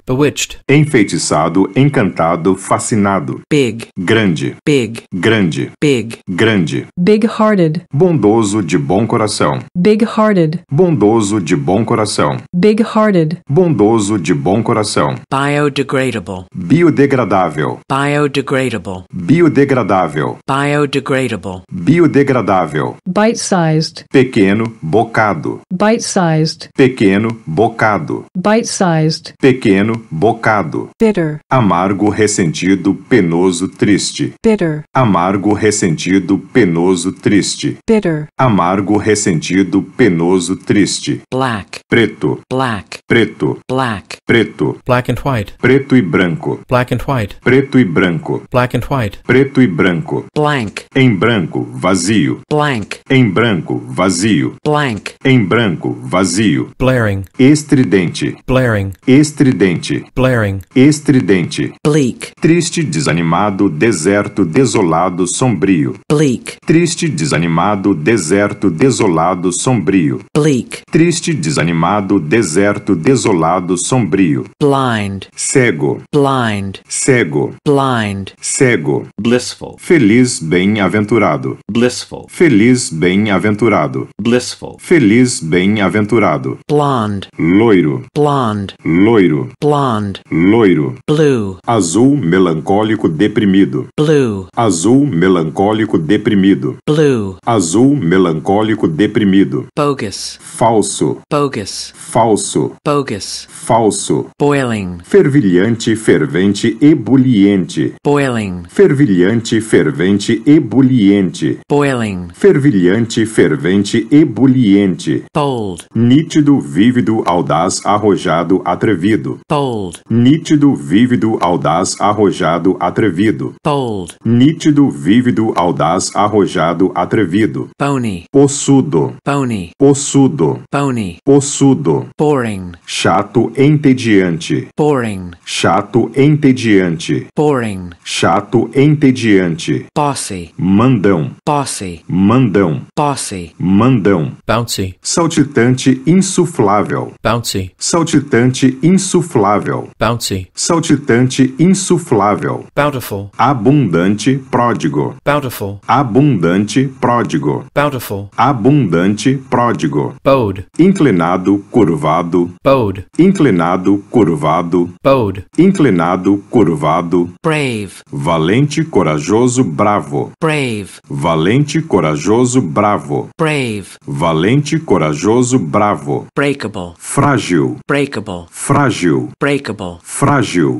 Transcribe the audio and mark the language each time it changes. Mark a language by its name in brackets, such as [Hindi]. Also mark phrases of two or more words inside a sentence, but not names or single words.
[English] bewitched, [Portuguese] enfeitiçado, encantado, fascinado, [English] big, [Portuguese] grande, [English] big, [Portuguese] grande, [English] big, [Portuguese] grande, [English] big-hearted, [Portuguese] bondoso de bom coração, [English] big-hearted, [Portuguese] bondoso de bom coração, [English] big-hearted, [Portuguese] bondoso de bom coração, [English] biodegradable, [Portuguese] biodegradável, [English] biodegradable, [Portuguese] biodegradável, [English] biodegradable, [Portuguese] biodegradável, [English] bite-sized, [Portuguese] pequeno, bocado, [English] bite-sized, [Portuguese] pequeno, bocado, [English] bite-sized, [Portuguese] pequeno, bocado, [English] bitter, [Portuguese] amargo, ressentido, penoso, triste, [English] bitter, [Portuguese] amargo, ressentido, penoso, triste, [English] bitter, [Portuguese] amargo, ressentido, penoso, triste, [English] black, [Portuguese] preto, [English] black, [Portuguese] preto, [English] black, [Portuguese] preto, [English] black and white, [Portuguese] preto e branco, [English] black and white, [Portuguese] preto e branco, [English] black and white, [Portuguese] preto e branco, [English] blank, [Portuguese] em branco, vazio, [English] blank, [Portuguese] em branco, vazio, [English] blank, [Portuguese] em branco, vazio, [English] blaring, [Portuguese] estridente, [English] blaring, [Portuguese] estridente, [English] blaring, [Portuguese] estridente, [English] bleak, [Portuguese] triste, desanimado, deserto, desolado, sombrio, [English] bleak, [Portuguese] triste, desanimado, deserto, desolado, sombrio, [English] bleak, [Portuguese] triste, desanimado, deserto, desolado, sombrio, [English] blind, [Portuguese] cego, [English] blind, [Portuguese] cego, [English] blind, [Portuguese] cego, [English] blissful, [Portuguese] feliz, bem-aventurado, [English] blissful, [Portuguese] feliz, bem-aventurado, [English] blissful, [Portuguese] feliz, bem-aventurado, [English] blonde, [Portuguese] loiro, [English] blonde, [Portuguese] loiro, [English] blonde, [Portuguese] loiro, [English] blue, [Portuguese] azul, melancólico, deprimido, [English] blue, [Portuguese] azul, melancólico, deprimido, [English] blue, [Portuguese] azul, melancólico, deprimido, [English] bogus, [Portuguese] falso, [English] bogus, [Portuguese] falso, [English] bogus, [Portuguese] falso, [English] boiling, [Portuguese] fervilhante, fervente, ebuliente, [English] boiling, [Portuguese] fervilhante, fervente, ebuliente, [English] boiling, [Portuguese] fervilhante, fervente, ebuliente, [English] bold, [Portuguese] nítido, vívido, audaz, arrojado, atrevido, [English] bold, [Portuguese] nítido, vívido, audaz, arrojado, atrevido, [English] bold, [Portuguese] nítido, vívido, audaz, arrojado, atrevido, [English] bony, [Portuguese] ossudo, [English] bony, [Portuguese] ossudo, [English] bony, [Portuguese] ossudo, [English] boring, [Portuguese] chato, entediante, [English] boring, [Portuguese] chato, entediante, [English] boring, [Portuguese] chato, entediante, [English] bossy, [Portuguese] mandão, [English] bossy, [Portuguese] mandão, [English] bossy, [Portuguese] mandão, [English] bouncy, [Portuguese] saltitante, insuflável, [English] bouncy, [Portuguese] saltitante, insuflável, [English] bouncy, [Portuguese] saltitante, insuflável, [English] bountiful, [Portuguese] abundante, pródigo, [English] bountiful, [Portuguese] abundante, pródigo, [English] bountiful, [Portuguese] abundante, pródigo, [English] bowed, [Portuguese] inclinado, curvado, [English] bowed, [Portuguese] inclinado, curvado, [English] bowed, [Portuguese] inclinado, curvado, [English] brave, [Portuguese] valente, corajoso, bravo, [English] brave, [Portuguese] valente, corajoso, bravo, [English] brave, [Portuguese] valente, corajoso, bravo, [English] breakable, [Portuguese] frágil, [English] breakable, [Portuguese] frágil, [English] breakable, [Portuguese] frágil,